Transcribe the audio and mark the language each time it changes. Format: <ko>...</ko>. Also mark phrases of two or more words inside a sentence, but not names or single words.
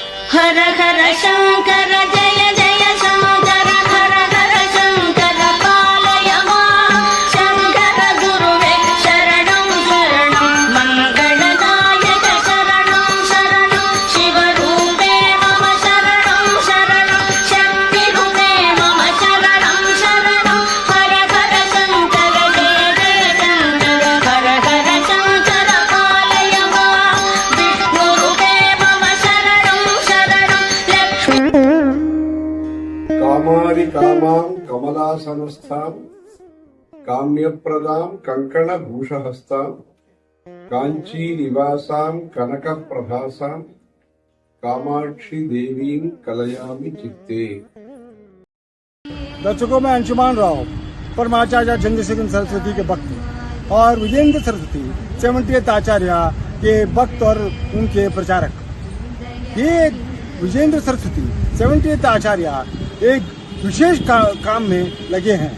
<sa>हर हर शंकर जय जय शंकर हर हर शंकर पालय मां शंकर गुरुवे शरणं शरणं मंगलदायक शरणं शरणं शिवरूपे मम शरणं शरणं शक्तिरूपे मम शरणं शरणं हर हर शंकर जय जय शंकर हर हर शंकर पालय मां विष्णुरूपे मम शरणं शरणं लक्ष्मी कामारि कामां कमलासनस्थां काम्यप्रदां कङ्कणभूषहस्तां काञ्चीनिवासां कनकप्रभासां कामाक्षी देवीं कलयामि चित्ते।</sa> <hi>दर्शकों में अंशुमान राव परमाचार्य चंद्रशेखर सरस्वती के भक्त और विजेंद्र सरस्वती 70th आचार्य के भक्त और उनके प्रचारक। ये विजेंद्र सरस्वती 70th आचार्य एक विशेष काम में लगे हैं।</hi>